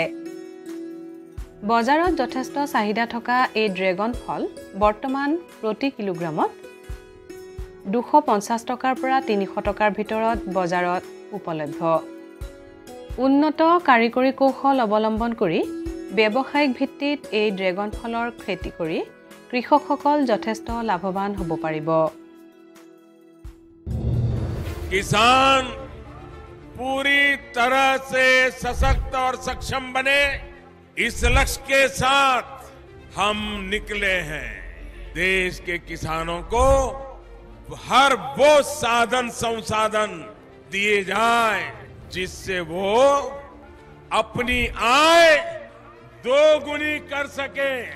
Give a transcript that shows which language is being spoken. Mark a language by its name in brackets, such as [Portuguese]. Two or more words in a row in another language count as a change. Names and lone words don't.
[Assamese] বজাৰত যথেষ্ট চাহিদা থকা এই ড্ৰেগন ফল বৰ্তমান প্ৰতি কিলোগ্ৰামত 250 টকাৰ পৰা 300 টকাৰ ভিতৰত বজাৰত উপলব্ধ। উন্নত কাৰিকৰী কৌশল অৱলম্বন কৰি ব্যৱসায়িক ভিত্তিত এই ড্ৰেগন ফলৰ খেতি কৰি কৃষকসকল যথেষ্ট লাভৱান হ'ব পাৰিব। [Hindi] किसान पूरी तरह से सशक्त और सक्षम बने, इस लक्ष्य के साथ हम निकले हैं। देश के किसानों को हर वो साधन संसाधन दिए जाए जिससे वो अपनी आय दोगुनी कर सके।